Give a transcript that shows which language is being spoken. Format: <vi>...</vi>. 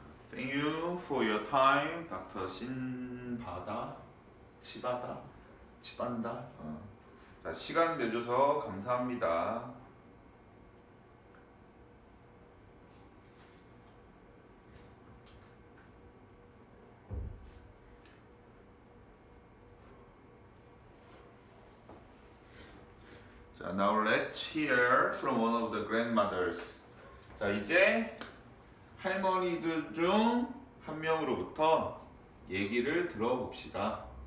<en>Thank you for your time, Dr. 신바다, 치반다.</en> <ko>자, 시간 내줘서 감사합니다.</ko> <en>자, now let's hear from one of the grandmothers.</en> <ko>자, 이제 할머니들 중 한 명으로부터 얘기를 들어봅시다.</ko>